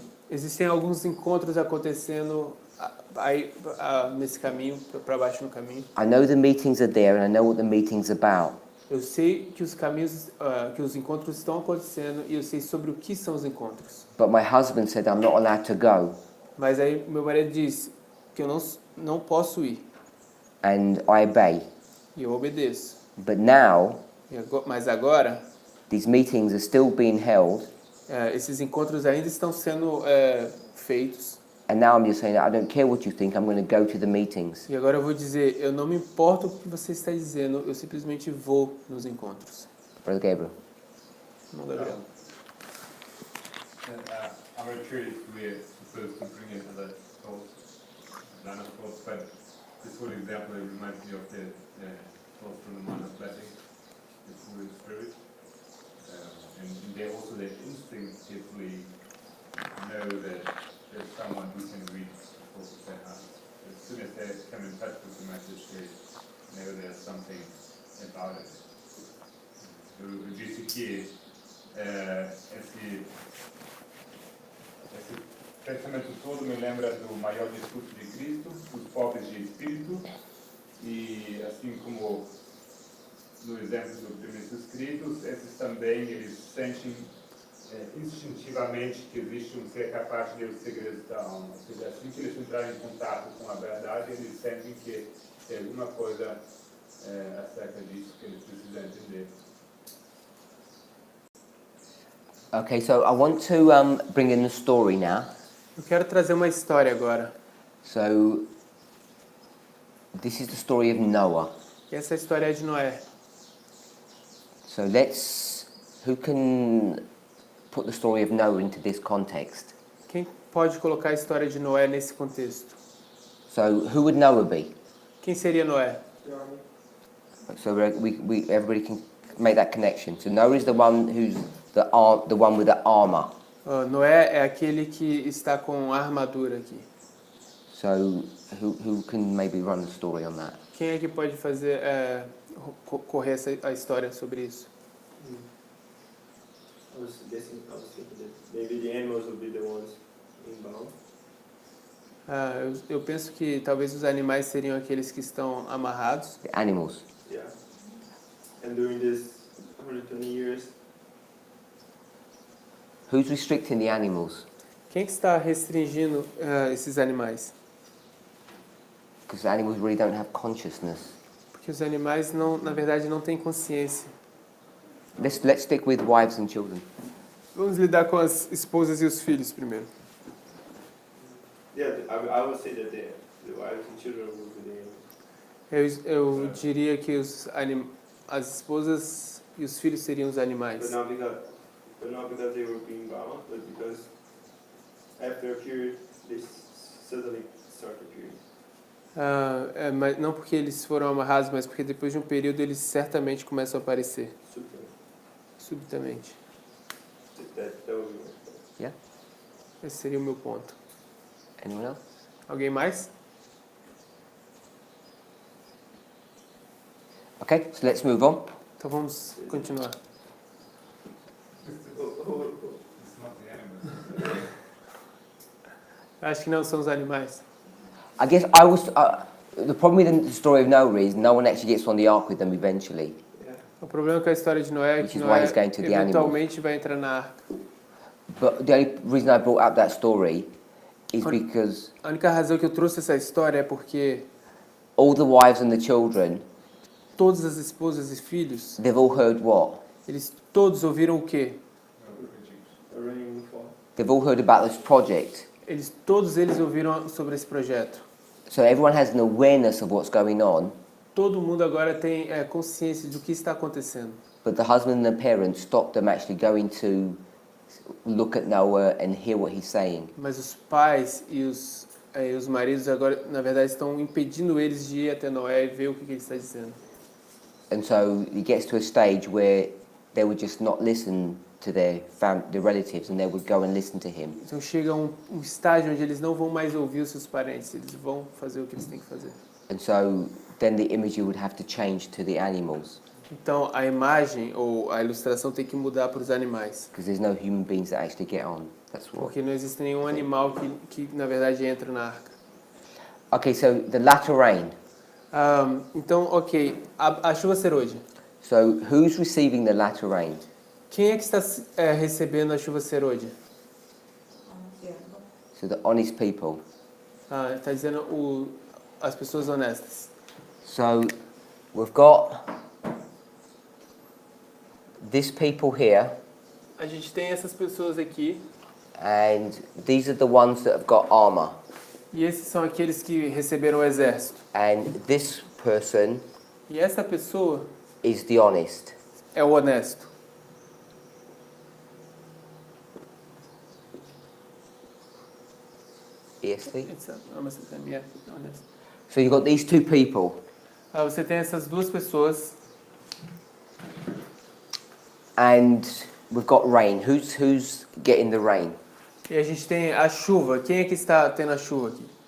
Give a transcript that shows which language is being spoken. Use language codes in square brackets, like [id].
[pt] existem alguns encontros acontecendo aí nesse caminho, para baixo no caminho. [en] I know the meetings are there and I know what the meeting's about. [pt] Eu sei que os caminhos, que os encontros estão acontecendo e eu sei sobre o que são os encontros. [en] But my husband said I'm not allowed to go. [pt] Mas aí meu marido diz que eu não posso ir. [en] And I obey. [pt] E eu obedeço. [en] But now, [pt] Mas agora, [en] these meetings are still being held. [pt] esses encontros ainda estão sendo feitos. [en] And now I'm just saying, I don't care what you think, I'm going to go to the meetings. [pt] E agora eu vou dizer, eu não me importo com o que você está dizendo, eu simplesmente vou nos encontros. [en] Brother Gabriel. [pt] Não, Gabriel. [en] Our church, we're supposed to bring in other thoughts, line of thoughts, but this whole example reminds me of the thoughts from the man of blessing, the Holy Spirit. And they also, they instinctively know that there's someone who can read the thoughts of their heart. As soon as they come in touch with the message, they know there's something about it. [pt] Eu disse que esse pensamento todo me lembra do maior discurso de Cristo, dos pobres de espírito, e assim como no exemplo dos primeiros escritos, esses também eles sentem instintivamente que existe um ser capaz de ler os segredos da alma. Ou seja, assim que eles entrarem em contato com a verdade, eles sentem que tem alguma coisa acerca disso que eles precisam entender. [en] Okay, so I want to bring in the story now. [pt] Eu quero trazer uma história agora. [en] So, this is the story of Noah. [pt] E essa história é de Noé. [en] So who can put the story of Noah into this context? [pt] Quem pode colocar a história de Noé nesse contexto? [en] So, who would Noah be? [pt] Quem seria Noé? [en] So everybody can make that connection. So Noah is the one who's the one with the armor. [pt] Noé é aquele que está com a armadura aqui. [en] So who can maybe run the story on that? [pt] Quem é que pode fazer correr a história sobre isso? [en] I was thinking that maybe the animals would be the ones inbound. [pt] Eu penso que talvez os animais seriam aqueles que estão amarrados. [en] The animals. Yeah. And during this 120 years, Who's restricting the animals? [pt] Quem que está restringindo esses animais? [en] Because animals really don't have consciousness. [pt] Porque os animais na verdade não têm consciência. [en] Let's stick with wives and children. [pt] Vamos lidar com as esposas e os filhos primeiro. [en] yeah, I would say that the wives and children would be the animals. [pt] Eu diria que as esposas e os filhos seriam os animais. [en] But not because they were being bound, but because after a period, they suddenly start appearing. [pt] Mas não porque eles foram amarrados, mas porque depois de um período eles certamente começam a aparecer. Subitamente. [en] That would be my point. Yeah? [pt] Esse seria o meu ponto. [en] Anyone else? [pt] Alguém mais? [en] Okay, so let's move on. [pt] Então vamos continuar. [en] It's not the animals. [pt] Acho que não são os animais. [en] I guess the problem with the story of Noah is no one actually gets on the ark with them eventually. [pt] O problema com a história de Noé é [en] Which [pt] que [en] is why [pt] Noé [en] he's going to the [pt] eventualmente vai entrar na arca. [en] But the only reason I brought up that story is because [pt] A única razão que eu trouxe essa história é porque [en] all the wives and the children, [pt] todas as esposas e filhos, [en] they've all heard what? [pt] eles todos ouviram o quê? [en] They've all heard about this project. [pt] Todos eles ouviram sobre esse projeto. [en] So everyone has an awareness of what's going on, [pt] Todo mundo agora tem consciência do que está acontecendo. [en] but the husband and the parents stopped them actually going to look at Noah and hear what he's saying. [pt] Mas os pais e os maridos agora, na verdade, estão impedindo eles de ir até Noé e ver o que ele está dizendo. [en] And so it gets to a stage where they would just not listen to their relatives and they would go and listen to him. [pt] Então chega um estágio onde eles não vão mais ouvir os seus parentes, eles vão fazer o que eles têm que fazer. [en] And so then the imagery would have to change to the animals, [pt] Então a imagem ou a ilustração tem que mudar para os animais, [en] because there's no human beings that actually get on. That's what. [pt] porque não existe nenhum animal que na verdade entra na arca. [en] Okay, so the latter rain. [pt] Então, ok, a chuva serôdia. [en] So who's receiving the latter rain? [pt] Quem é que está recebendo a chuva serôdia? [en] So the honest people. [pt] Está dizendo as pessoas honestas. [en] So we've got these people here, [pt] A gente tem essas pessoas aqui, [en] and these are the ones that have got armor. [pt] e esses são aqueles que receberam o exército. [en] And this person [pt] E essa pessoa [en] is the honest. [pt] é o honesto. EST. [en] It's almost the same, yeah, honest. So you've got these two people, [pt] Você tem essas duas pessoas [en] and we've got rain. Who's getting the rain? [pt] e a gente tem a chuva. Quem é que está tendo a chuva aqui?